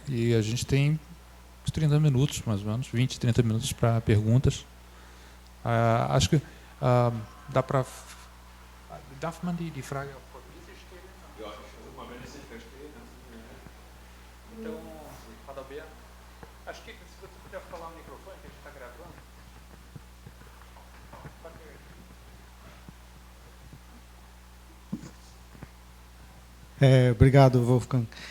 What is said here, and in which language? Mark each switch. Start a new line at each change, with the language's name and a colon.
Portuguese: E a gente tem uns 30 minutos, mais ou menos, 20, 30 minutos para perguntas. Acho que dá para...
German: Darf man die Frage auf Portugiesisch stellen? Ja, ich versuche mal, wenn ich es nicht verstehe, dann sind wir...
Portuguese: Então, Adalberto, acho que se você puder falar no microfone, que a gente está gravando. Obrigado, Wolfgang.